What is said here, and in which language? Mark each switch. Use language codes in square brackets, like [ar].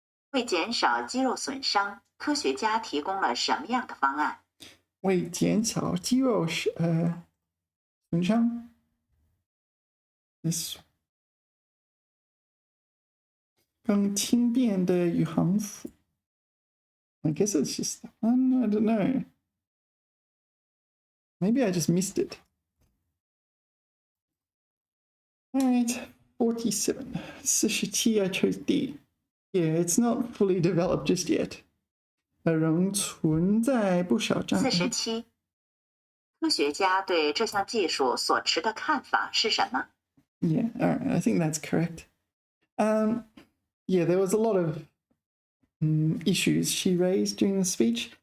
[zh] 为减少肌肉损伤，科学家提供了什么样的方案？为减少肌肉损伤。 [en] This [zh] 更轻便的宇航服。 [en] I guess it's just that one. I don't know. Maybe I just missed it. Alright, 47. 47, I chose D. Yeah, it's not fully developed just yet. [zh] 仍存在不少障碍。 47. 科学家对这项技术所持的看法是什么？ [en] Yeah, alright, I think that's correct. Yeah, there was a lot of issues she raised during the speech.